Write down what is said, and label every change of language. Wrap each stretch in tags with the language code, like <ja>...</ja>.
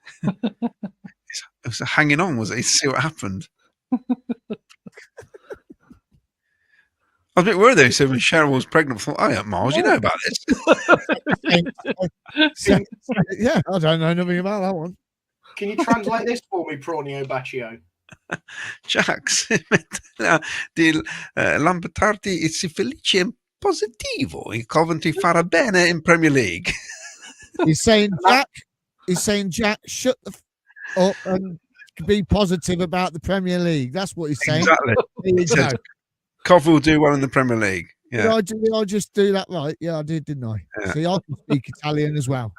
<en>It was hanging on, was it, to see what happened? I was a bit worried though. He said when Cheryl was pregnant, I thought, oh yeah, Miles, you know about this. Yeah, I don't know nothing about that one. Can you translate this for me, Prawnio Baccio?</en> <it>Jax, Lambertardi è felice e positivo. Il Coventry farà bene in Premier League.</it> <en>He's saying, Jack, shut the up and be positive about the Premier League. That's what he's saying. Exactly. He said, Cov will do well in the Premier League. Yeah. Did I just do that right? Yeah, I did, didn't I? Yeah. See, I can speak Italian as well.</en>